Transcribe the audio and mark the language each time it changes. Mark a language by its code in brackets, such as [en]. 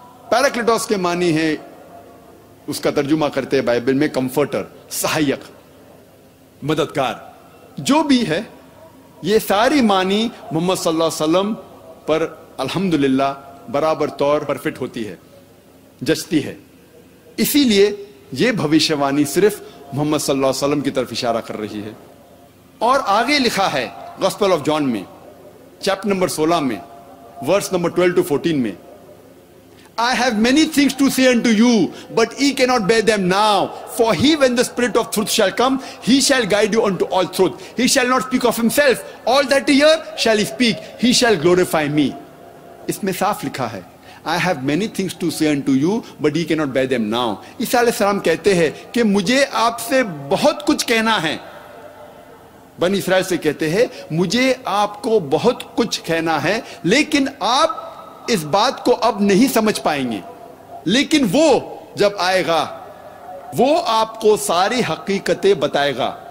[hi] पैराक्लिटोस के मानी है, उसका तर्जुमा करते हैं बाइबल में कंफर्टर, सहायक, मददगार। जो भी है ये सारी मानी मोहम्मद सल्लल्लाहु अलैहि वसल्लम पर अल्हम्दुलिल्लाह बराबर तौर पर फिट होती है, जचती है। इसीलिए ये भविष्यवाणी सिर्फ मोहम्मद सल्लल्लाहु अलैहि वसल्लम की तरफ इशारा कर रही है। और आगे लिखा है गॉस्पेल ऑफ जॉन में चैप्टर नंबर 16 में वर्स नंबर 12 to 14 में, [en] I have many things to say unto you, but ye cannot bear them now. For he, when the Spirit of truth shall come, he shall guide you unto all truth. He shall not speak of himself. All that he hear shall he speak. He shall glorify me. [hi] इसमें साफ लिखा है, [en] I have many things to say unto you, but ye cannot bear them now. [hi] ईसा अलैहिस्सलाम कहते हैं कि मुझे आपसे बहुत कुछ कहना है। बनी इस्राएल से कहते हैं मुझे आपको बहुत कुछ कहना है, लेकिन आप इस बात को अब नहीं समझ पाएंगे। लेकिन वो जब आएगा वो आपको सारी हकीकतें बताएगा।